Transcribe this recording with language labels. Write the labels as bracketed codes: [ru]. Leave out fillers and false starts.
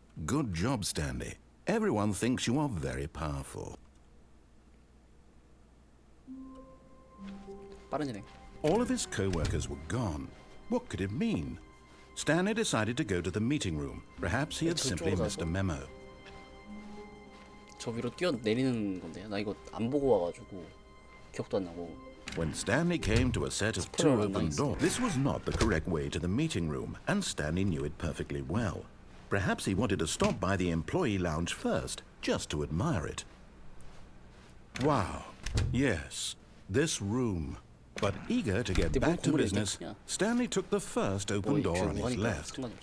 [en] Good job, Stanley. Everyone thinks you are very powerful. All of his co-workers were gone. What could it mean? Stanley decided to go to the meeting room. Perhaps he had simply missed a memo. [ko] 저 위로 뛰어내리는 건데 나 이거 안 보고 와가지고 기억도 안 나고. [en] When Stanley came to a set of two open doors, this was not the correct way to the meeting room, and Stanley knew it perfectly well. Perhaps he wanted to stop by the employee lounge first, just to admire it. Wow, yes, this room. But eager to get back to business, Stanley took the first open door on his left.